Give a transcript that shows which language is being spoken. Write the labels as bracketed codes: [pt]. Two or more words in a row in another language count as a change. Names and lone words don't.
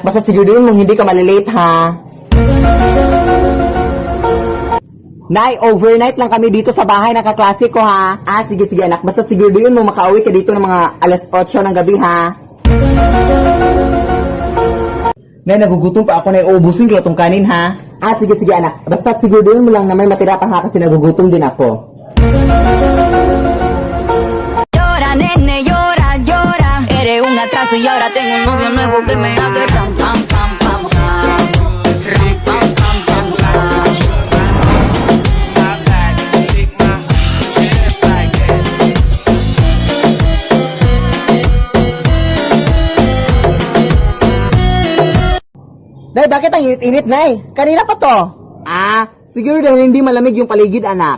[tl] Basta sigurin mong hindi ka malilate, ha? Nay, overnight lang kami dito sa bahay ng kaklase ko, ha? Sige, anak. Basta sigurin mo makauwi ka dito ng mga alas 8 ng gabi, ha? Nay, nagugutom pa ako na iubusin ko itong kanin, ha? Sige, anak. Basta sigurin mo lang na may matira pa, ha? Kasi nagugutom din ako. [es] Llora, nene, llora. Eres un atraso y ahora tengo un novio nuevo que me hace ram, pam, pam, pam, pam. Ram, pam, pam, pam, pam. [tl] Nay, bakit ang init-init, Nay? Kanina pa to. Siguro dahil hindi malamig yung paligid, anak.